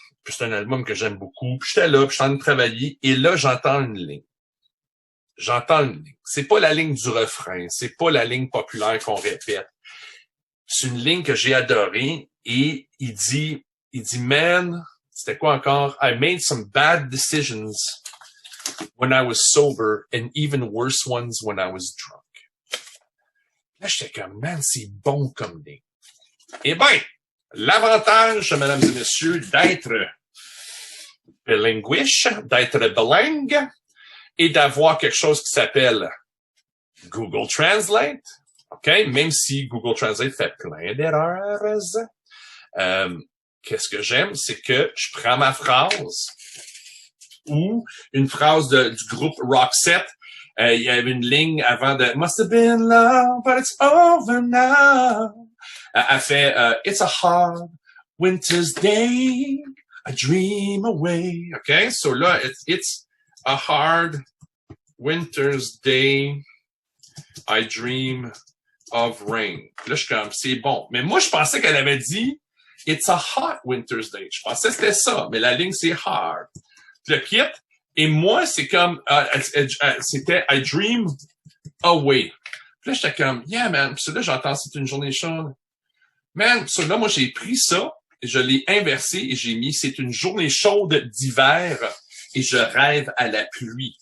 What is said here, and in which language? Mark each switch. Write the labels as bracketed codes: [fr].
[fr] Puis c'est un album que j'aime beaucoup. Puis j'étais là, puis je suis en train de travailler, et là, j'entends une ligne. C'est pas la ligne du refrain, c'est pas la ligne populaire qu'on répète. C'est une ligne que j'ai adorée, et il dit, man, c'était quoi encore? [en] I made some bad decisions when I was sober, and even worse ones when I was drunk. [fr] Là, j'étais comme, man, c'est bon comme ligne. Eh ben, l'avantage, mesdames et messieurs, d'être bilinguish, d'être bilingue, et d'avoir quelque chose qui s'appelle Google Translate, OK? Même si Google Translate fait plein d'erreurs. Qu'est-ce que j'aime? C'est que je prends ma phrase ou une phrase du groupe Roxette. [en] Il y avait une ligne avant de Must have been love, but it's over now. Elle fait It's a hard winter's day, I dream away. OK? So là, it's a hard winter's day, I dream of rain. [fr] Là, je suis comme, c'est bon. Mais moi, je pensais qu'elle avait dit It's a hot winter's day. Je pensais que c'était ça, mais la ligne, c'est hard. Je le quitte, et moi, c'est comme, c'était I dream away. Puis là, j'étais comme, yeah, man. Puis là, j'entends, c'est une journée chaude. Man, là, moi, j'ai pris ça, je l'ai inversé et j'ai mis, c'est une journée chaude d'hiver et je rêve à la pluie.